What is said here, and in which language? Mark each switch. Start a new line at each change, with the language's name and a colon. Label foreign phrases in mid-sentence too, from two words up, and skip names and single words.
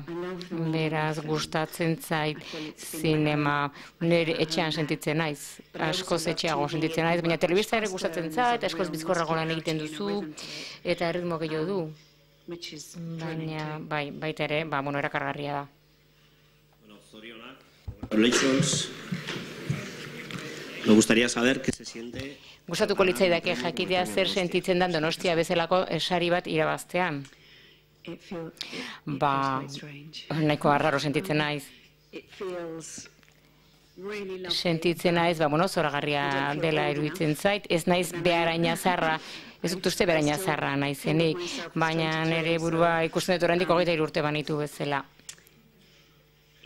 Basque: Beraz, gustatzen zait zinema, etxean sentitzen naiz, askoz etxeago sentitzen naiz, baina telebista ere gustatzen zait, askoz bizkorrago lan egiten duzu, eta erritmo gehiago du. Baina, baita ere, erakargarria da.
Spanish: Congratulations. Me gustaría saber qué se siente.
Basque: Gustatuko litzaidake jakitea zer sentitzen dan Donostia bezalako sari bat irabaztean. Nahiko arraro sentitzen naiz. Sentitzen naiz, zoragarria dela iruditzen zait, ez naiz beharaina zarra, ez dut uste beharaina zarra naizenik, baina nire burua ikusten dut oraindik 23 urte banitu bezala.